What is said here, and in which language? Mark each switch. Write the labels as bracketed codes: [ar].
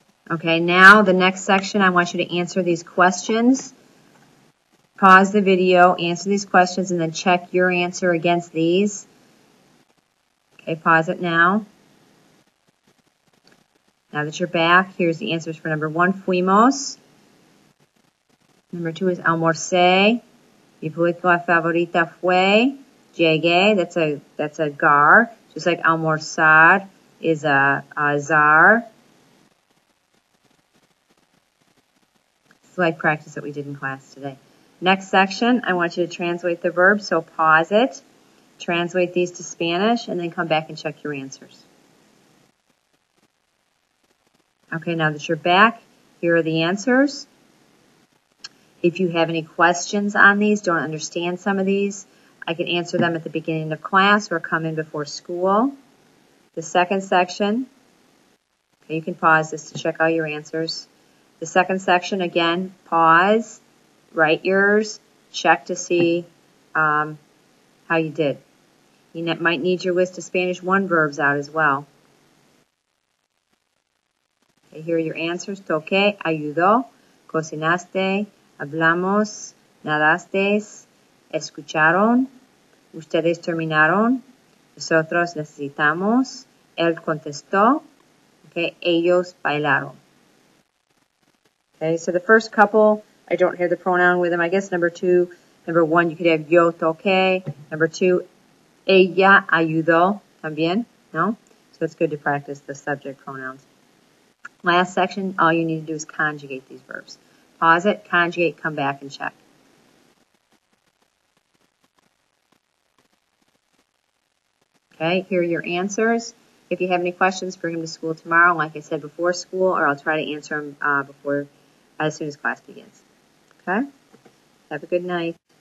[en] Okay, now the next section, I want you to answer these questions. Pause the video, answer these questions, and then check your answer against these. Okay, pause it now. Now that you're back, here's the answers for number 1, fuimos. Number 2 is almorcé. [es] Mi película favorita fue. [en] Llegué, that's a gar. Just like almorzar is a zar. It's like practice that we did in class today. Next section, I want you to translate the verb, so pause it, translate these to Spanish, and then come back and check your answers. Okay, now that you're back, here are the answers. If you have any questions on these, don't understand some of these, I can answer them at the beginning of class or come in before school. The second section, okay, you can pause this to check all your answers. The second section, again, pause, write yours, check to see how you did. You might need your list of Spanish 1 verbs out as well. Okay, here are your answers. [es] Toqué, ayudó, cocinaste, hablamos, nadasteis, escucharon, ustedes terminaron, nosotros necesitamos, él contestó, okay, ellos bailaron. [en] Okay, so the first couple, I don't have the pronoun with them. I guess number 1, you could have yo toqué. [es] Number 2, ella ayudó también, no? [en] So it's good to practice the subject pronouns. Last section, all you need to do is conjugate these verbs. Pause it, conjugate, come back and check. Okay, here are your answers. If you have any questions, bring them to school tomorrow, like I said, before school, or I'll try to answer them as soon as class begins. Okay? Have a good night.